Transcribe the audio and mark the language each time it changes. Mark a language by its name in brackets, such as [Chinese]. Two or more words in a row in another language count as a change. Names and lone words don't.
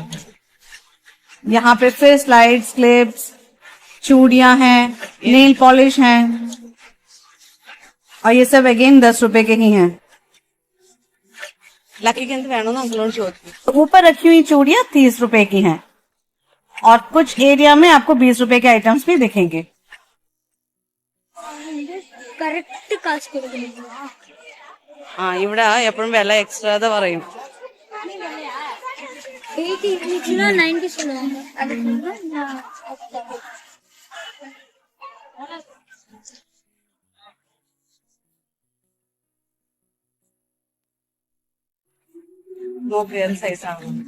[Hindi] यहाँ पे फिर स्लाइड्स, क्लिप्स, चूड़ियां हैं, [English] nail polish [Hindi] हैं और ये सब अगेन 10 रुपए के ही हैं। ऊपर रखी हुई चूड़ियां 30 रुपए की हैं और कुछ एरिया में आपको 20 रुपए के आइटम्स भी दिखेंगे। [Malayalam] കറക്റ്റ് കാശ് കൊടുക്കുന്നു. ഇവിടെ എപ്പോഴും വില എക്സ്ട്രാ പറയും. [Tamil] 80 இருந்துச்சுன்னா 90 சொல்லுவாங்க. அதுக்கு [Malayalam] നോക്കിയാൽ സൈസ് ആകും.